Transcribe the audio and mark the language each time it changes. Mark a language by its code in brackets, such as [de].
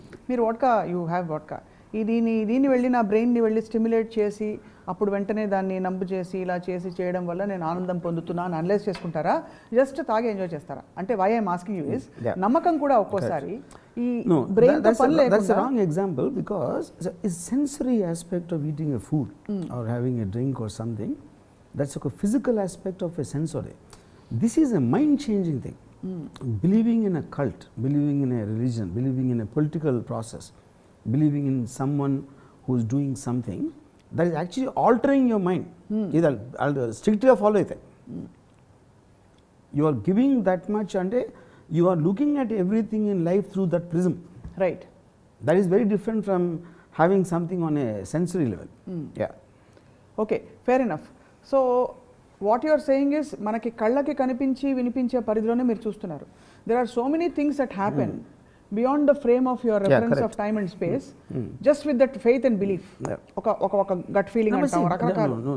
[te] మీరు vodka, you have vodka. దీన్ని వెళ్ళి నా బ్రెయిన్ని వెళ్ళి స్టిమ్యులేట్ చేసి అప్పుడు వెంటనే దాన్ని నంబు చేసి ఇలా చేసి చేయడం వల్ల నేను ఆనందం పొందుతున్నా అని అనలైజ్ చేసుకుంటారా, జస్ట్ తాగి ఎంజాయ్ చేస్తారా? అంటే why I'm asking you is నమ్మకం కూడా ఒక్కోసారి ఈ బ్రెయిన్ తో పని లేకుండా. [en] That's a wrong example because it's a sensory aspect of eating a food or having a drink or something. That's like a physical aspect of a sensory. This is a mind-changing thing. Believing in a cult, believing in a religion, believing in a political process, believing in someone who's doing something, that is actually altering your mind. I'll strictly follow it. You are giving that much and you are looking at everything in life through that prism. Right. That is very different from having something on a sensory level. Yeah. Okay, fair enough. [te] So what your saying is మనకి కళ్ళకి కనిపించి వినిపించే పరిధిలోనే మీరు చూస్తున్నారు. [en] There are so many things that happen beyond the frame of your reference of time and space, just with that faith and belief. [te] ఒక gut feeling అంటాం రకరకాల.